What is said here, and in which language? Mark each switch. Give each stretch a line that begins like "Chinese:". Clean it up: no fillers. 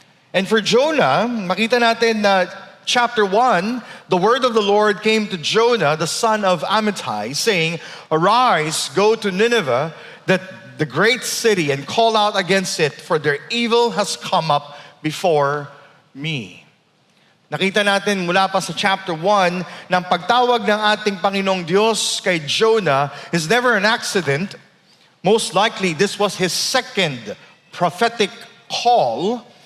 English: And for Jonah,
Filipino: makita natin na
English: Chapter 1, the word of the Lord came to Jonah, the son of Amittai, saying, "Arise, go to Nineveh, that the great city, and call out against it, for their evil has come up before me."
Filipino: Nakita natin mula pa sa chapter 1 na ang pagtawag ng ating Panginoong Diyos kay Jonah
English: is never an accident. Most likely, this was his second prophetic call.